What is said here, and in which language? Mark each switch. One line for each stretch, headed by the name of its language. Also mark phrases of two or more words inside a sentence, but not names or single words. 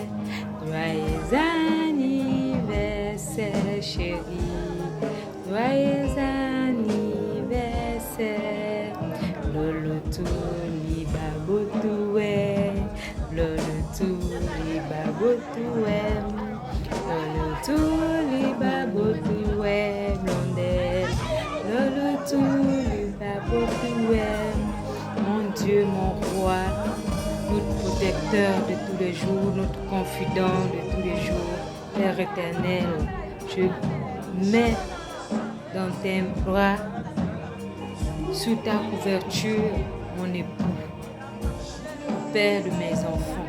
French: joyeux anniversaire chérie, joyeux anniversaire,
Lingala: lolo tuli babotoué, lolo tuli babotoué, lolo tuli babotoué, blondelle, lolo tuli babotoué,
French: mon Dieu, mon roi, notre protecteur de tous les jours, notre confident de tous les jours, Père éternel, je mets dans tes bras, sous ta couverture, mon époux, Père de mes enfants.